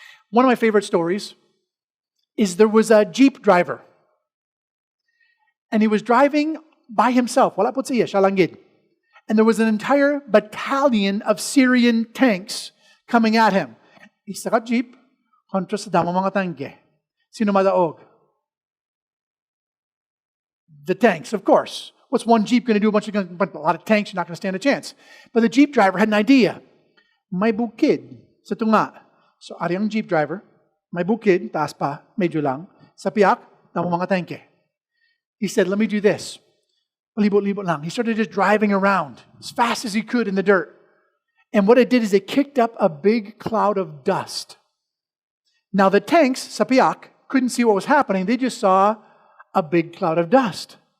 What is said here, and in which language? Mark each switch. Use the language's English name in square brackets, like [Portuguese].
[English] One of my favorite stories is there was a Jeep driver. And he was driving by himself. [Hiligaynon] Wala po siya, siya lang gid. [English] And there was an entire battalion of Syrian tanks coming at him. [Hiligaynon] Isa ka Jeep, kontra sa damo mga tangke. Sino madaog? [English] The tanks, of course. What's one Jeep going to do? A lot of tanks, you're not going to stand a chance. But the Jeep driver had an idea. [Hiligaynon] May bukid sa tunga. So, ari ang Jeep driver, may bukid, taas pa, medyo lang. Sa piyak, damo mga tangke. [English] He said, let me do this. [Hiligaynon] Libot-libot lang. [English] He started just driving around as fast as he could in the dirt. And what it did is it kicked up a big cloud of dust. Now the tanks, [Hiligaynon] sa piyak, [English] couldn't see what was happening. They just saw a big cloud of dust.